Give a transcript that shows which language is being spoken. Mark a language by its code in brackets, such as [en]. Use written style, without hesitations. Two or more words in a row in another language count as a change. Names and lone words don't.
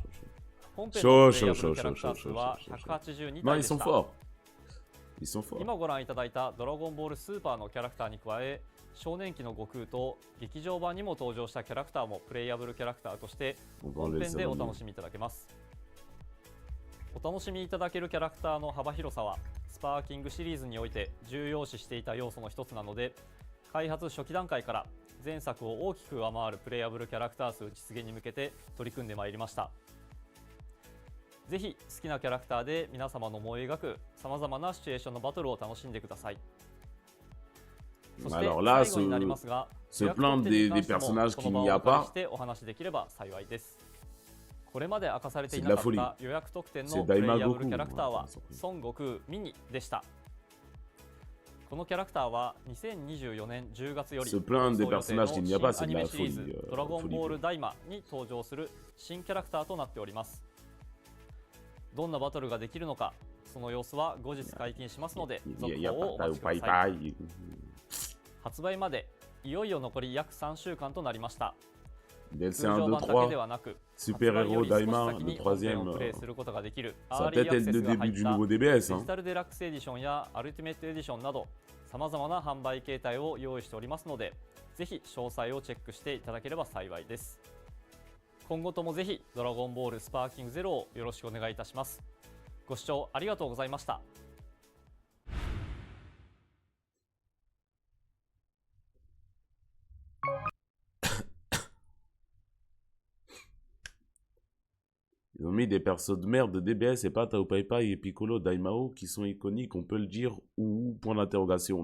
[ja] 本編そうのプレイヤブルキャラクター数はそう 182 [fr] Non, [ja] 体 [fr] ils [ja] でし [fr] sont [ja] た。 [fr] forts. Ils sont forts. [ja] 今ご覧いただいたドラゴンボールスーパーのキャラクターに加え、少年期の悟空と劇場版にも登場したキャラクターもプレイヤブルキャラクターとして [fr] On va [ja] 本編 [fr] les [ja] でお [fr] éloigner. [ja] 楽しみいただけます。お楽しみいただけるキャラクターの幅広さはスパーキングシリーズにおいて重要視していた要素の一つなので、開発初期段階から前作を大きく上回るプレイヤブルキャラクター数実現に向けて取り組んでまいりました。ぜひ好きなキャラクターで皆様の思い描くさまざまなシチュエーションのバトルを楽しんでください。そして [fr] Alors là, [ja] 最後になりますが、 [fr] se plaindre des personnages qu'il n'y a pas, [ja] お話しできれば幸いです。これまで明かされてい [fr] c'est [ja] な [fr] de [ja] か [fr] la [ja] った [fr] folie. [ja] 予約特典 [fr] C'est [ja] のプレイヤ [fr] Daimagoku. [ja] ブルキャラクターは [fr] Ouais, c'est [ja] 孫悟空ミニでした。このキャラクターは2024年10月より [fr] Se plaindre des [ja] 放送予定の [fr] personnages qu'il n'y a pas, [ja] 新 [fr] c'est [ja] ア [fr] de [ja] ニメ [fr] la [ja] シリーズ [fr] folie. [ja] ドラゴンボール [fr] Folie. [ja] ダイマに登場する新キャラクターとなっております。どんなバトルができるのか、その様子は後日解禁しますので、 [fr] Il [ja] 続 [fr] y a [ja] 報をお [fr] pas [ja] 待ち [fr] de [ja] ください。 [fr] pai-pai. [ja] 発売までいよいよ残り約3週間となりました。 [fr] DLC [ja] 通 [fr] 1, [ja] 常 [fr] 2, [ja] 版だけで [fr] 3, [ja] はなく、 [fr] Super [ja] 発売よ [fr] Hero [ja] り少し [fr] Daima, [ja] 先 [fr] le [ja] に本編を [fr] troisième. [ja] プレイすることができる [fr] Ça [ja] ア [fr] va [ja] ーリー [fr] peut-être [ja] アク [fr] être [ja] セ [fr] le [ja] スが [fr] début [ja] 入っ [fr] du [ja] た [fr] nouveau [ja] デ [fr] DBS. [ja] ジタルデラックスエディションやアルティメットエディションなどさまざまな販売形態を用意しておりますので、ぜひ詳細をチェックしていただければ幸いです。今後ともぜひドラゴンボールスパーキングゼロをよろしくお願いいたします。ご視聴ありがとうございました。 [fr] Ils ont mis des persos de merde de DBS et pas Tao Pai Pai et Piccolo Daimao qui sont iconiques, on peut le dire, ou point d'interrogation.